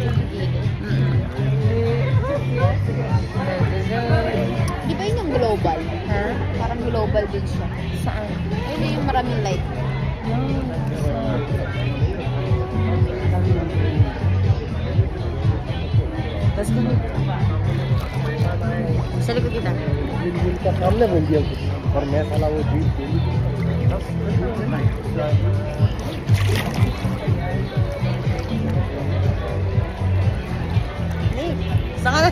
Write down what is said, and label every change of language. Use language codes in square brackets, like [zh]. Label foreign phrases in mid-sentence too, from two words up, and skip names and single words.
[tl] Di ba yun yung global? Ha? Parang global din siya. Saan? Ayun yung maraming light. Tapos kami. Sa likod kita. [hi] इनका सामने बोल दिया कुछ और मैं साला वो जीत गई [tl] Saan ka na?